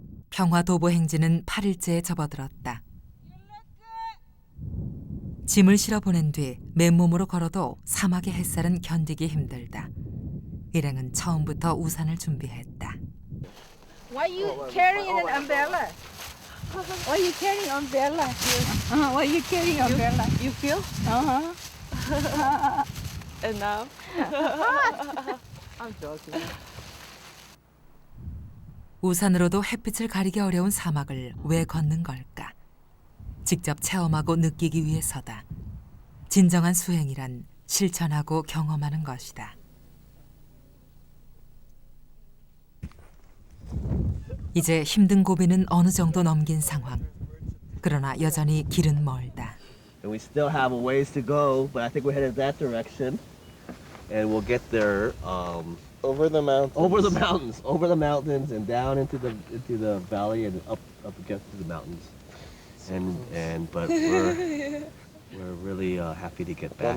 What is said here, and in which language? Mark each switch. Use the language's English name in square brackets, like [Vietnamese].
[Korean] 평화 도보 행진은 8일째에 접어들었다. 짐을 실어 보낸 뒤 맨몸으로 걸어도 사막의 햇살은 견디기 힘들다. 일행은 처음부터 우산을 준비했다. [English] Why you carrying an umbrella? Why you carrying umbrella? Why you carrying umbrella? You feel? enough. I'm joking. [Korean] 우산으로도 햇빛을 가리기 어려운 사막을 왜 걷는 걸까? 직접 체험하고 느끼기 위해서다. 진정한 수행이란 실천하고 경험하는 것이다. 이제 힘든 고비는 어느 정도 넘긴 상황. 그러나 여전히 길은 멀다. [English] And we still have a ways to go, but I think we're headed that direction. And we'll get there Over the mountains. over the mountains, and down into the valley and up against the mountains. But we're really happy to get back.